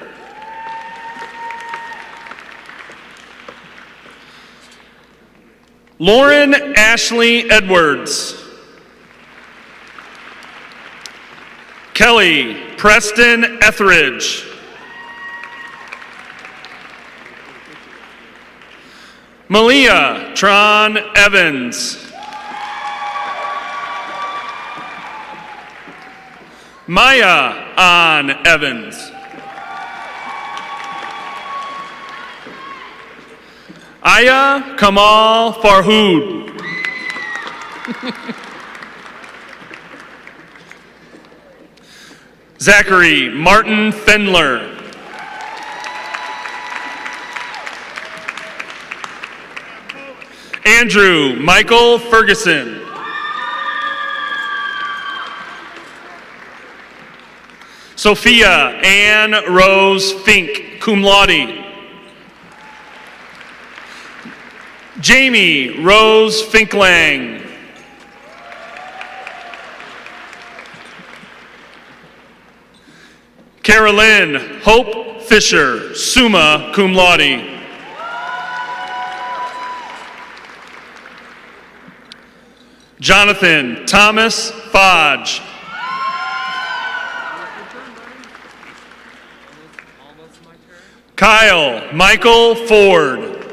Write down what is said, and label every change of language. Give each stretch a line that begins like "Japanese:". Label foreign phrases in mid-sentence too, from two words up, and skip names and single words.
English: Lauren Ashley Edwards. Kelly Preston Etheridge. Malia Tron Evans. Maya Ann Evans. Aya Kamal Farhood. Zachary Martin Fendler. Andrew Michael Ferguson. Sophia Ann Rose Fink,
Latin: cum laude.
English: Jamie Rose Finklang. Carolyn Hope Fisher,
Latin: summa cum laude.
English: Jonathan Thomas Fodge. Kyle Michael Ford.